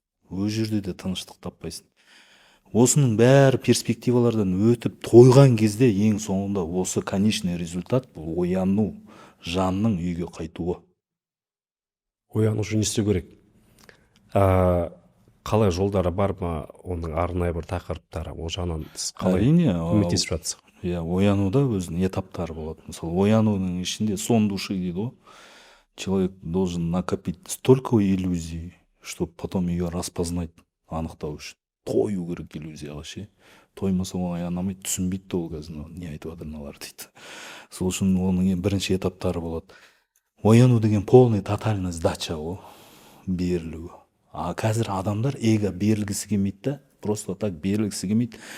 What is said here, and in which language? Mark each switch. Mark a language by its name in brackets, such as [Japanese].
[Kazakh] Өз жерде де тыныштық таппайсың. Осының бәрі перспективалардан өтіп тойған кезде ең соңында осы [Russian] конечный результат [Kazakh] бұл ояну, жанның үйге қайтуы. Ояну үшін не істеу керек? Қалай жолдары бар ма, оның арнайы бір тақырыптары, ол жағынан қалай көмектесіп жатсыз? Оянуда өзінің этаптары болады. Мысалы, оянудың ішінде [Russian] сон души [Kazakh] дейді ғой. [Russian] Человек должен накопить столько иллюзий, чтобы потом ее распознать, [Kazakh] анықтау үшін. Тою керек иллюзияға ше. Тоймаса оңай анамайды, түсінбейді де ол қазір не айтып жатыр мыналар дейді. Сол үшін оның бірінші этаптары болады. Ояну деген [Russian] полный тотальный сдача [Kazakh] ғой, берілуі. Қазір адамдар эго берілгісі келмейді да, [Russian] просто так [Kazakh] берілгісі келмейді.